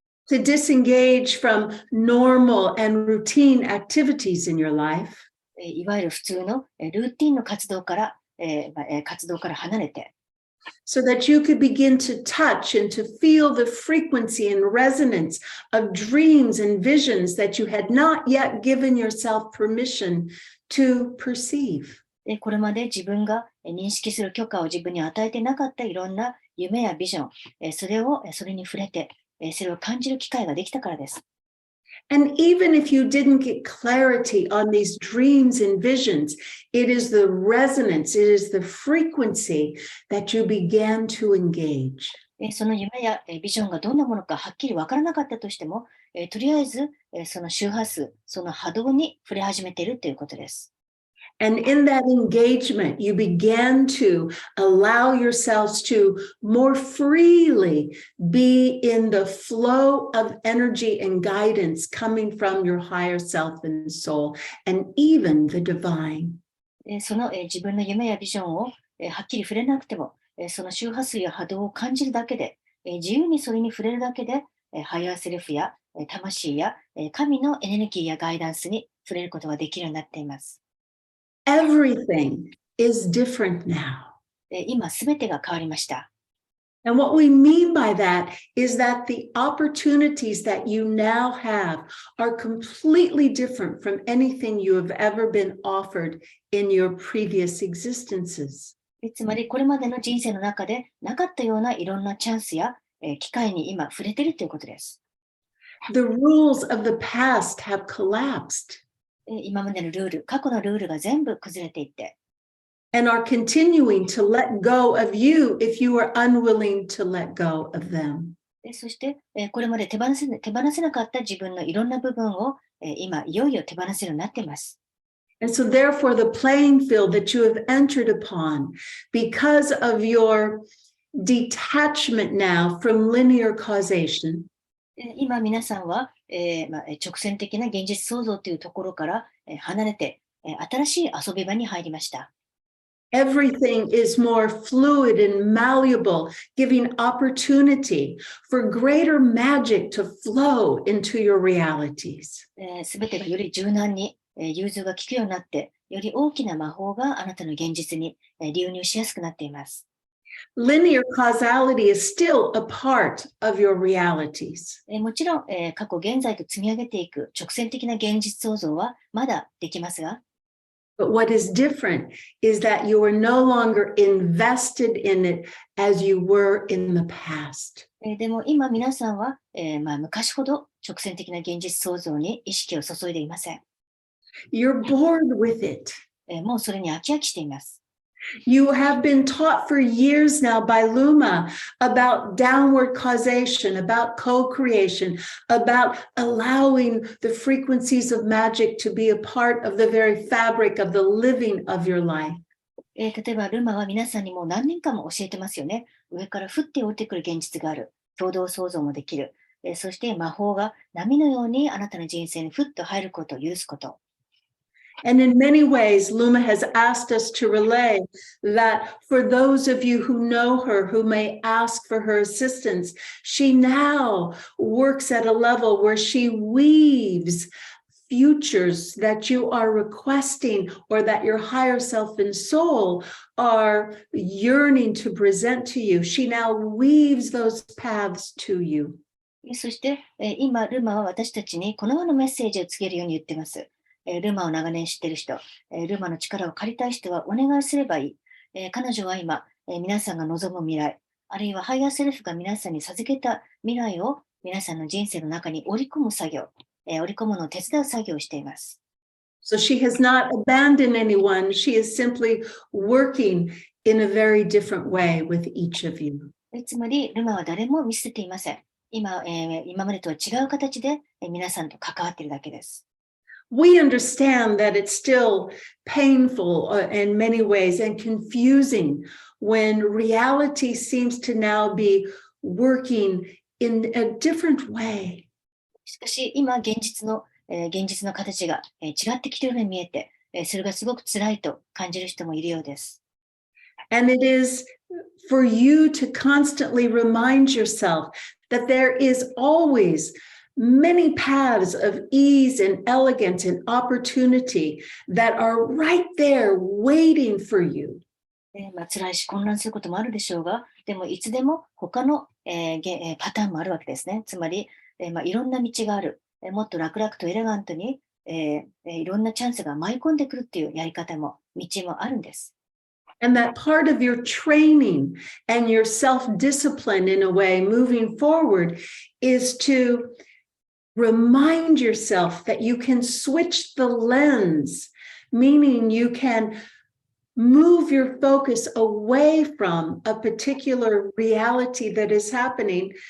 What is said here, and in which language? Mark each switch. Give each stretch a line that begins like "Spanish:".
English: To disengage from normal and routine activities in your life.
Japanese: いわゆる普通のルーティンの活動から離れて、
English: so that you could begin to touch and to feel the frequency and resonance of dreams and visions that you had not yet given yourself permission to perceive.
Japanese: これまで自分が認識する許可を自分に与えてなかったいろんな夢やビジョン、それに触れて、それを感じる機会ができたからです。
English: And even if you didn't get clarity on these dreams and visions, it is the resonance, it is the frequency that you began to engage.
Japanese: その夢やビジョンがどんなものかはっきり分からなかったとしても、とりあえずその周波数、その波動に触れ始めているということです。
English: And in that engagement, you began to allow yourselves to more freely be in the flow of energy and guidance coming from your higher self and soul, and even the divine.
Japanese: その自分の夢やビジョンをはっきり触れなくても、その周波数や波動を感じるだけで、自由にそれに触れるだけで、ハイヤーセルフや魂や神のエネルギーやガイダンスに触れることができるようになっています。
English: Everything is different now.
Japanese: 今すべてが変わりました。
English: And what we mean by that is that the opportunities that you now have are completely different from anything you have ever been offered in your previous existences.
Japanese: つまりこれまでの人生の中でなかったようないろんなチャンスや機会に今触れているということです。
English: The rules of the past have collapsed.
Japanese: 今までのルール、過去のルールが全部崩れていって、
English: and are continuing to let go of you if you are unwilling to let go of them.
Japanese: そして、これまで手放せなかった自分のいろんな部分を、今いよいよ手放せるようになっています。
English: And so therefore the playing field that you have entered upon, because of your detachment now from linear causation,
Japanese: 今皆さんは、直線的な現実創造というところから、離れて、新しい遊び場に入りました。
English: everything is more fluid and malleable, giving opportunity for greater magic to flow into your realities.
Japanese: すべてがより柔軟に、融通が利くようになって、より大きな魔法があなたの現実に、流入しやすくなっています。
English: Linear causality is still a part of your realities.
Japanese: もちろん、過去現在と積み上げていく直線的な現実創造はまだできますが、
English: But what is different is that you are no longer invested in it as you were in the past.
Japanese: でも今皆さんは、昔ほど直線的な現実創造に意識を注いでいません。
English: You're bored with it.
Japanese: もうそれに飽きしています。
English: You have been taught for years now by Luma about downward causation, about co-creation, about allowing the frequencies of magic to be a part of the very fabric of the living of your life.
Japanese: 例えばルマは皆さんにもう何年間も教えてますよね。上から降って降りてくる現実がある。共同創造もできる。そして魔法が波のようにあなたの人生にふっと入ることを許すこと。
English: And in many ways, Luma has asked us to relay that for those of you who know her, who may ask for her assistance, she now works at a level where she weaves futures that you are requesting or that your higher self and soul are yearning to present to you. She now weaves those paths to you.
Japanese: そして、今、ルマは私たちにこのようなメッセージを告げるように言っています。ルマを長年知っている人、ルマの力を借りたい人はお願いすればいい。彼女は今、皆さんが望む未来、あるいはハイヤーセルフが皆さんに授けた未来を皆さんの人生の中に織り込む作業、織り込むのを手伝う作業をしています。
English: So she has not abandoned anyone. She is simply working in a very different way with each of you.
Japanese: つまり、ルマは誰も見捨てていません。今までとは違う形で、皆さんと関わっているだけです。
English: We understand that it's still painful in many ways and confusing when reality seems to now be working in a different way.
Japanese: しかし、今、現実の形が、違ってきているように見えて、それがすごく辛いと感じる人もいるようです。
English: And it is for you to constantly remind yourself that there is always many paths of ease and elegance and opportunity that are right there waiting for you.
Japanese: 辛いし混乱することもあるでしょうが、でもいつでも他の、パターンもあるわけですね。つまり、いろんな道がある。もっと楽々とエレガントに、いろんなチャンスが舞い込んでくるっていうやり方も、道もあるんです。
English: And that part of your training and your self-discipline in a way moving forward is to remind yourself that you can switch the lens, meaning you can move your focus away from a particular reality that is happening.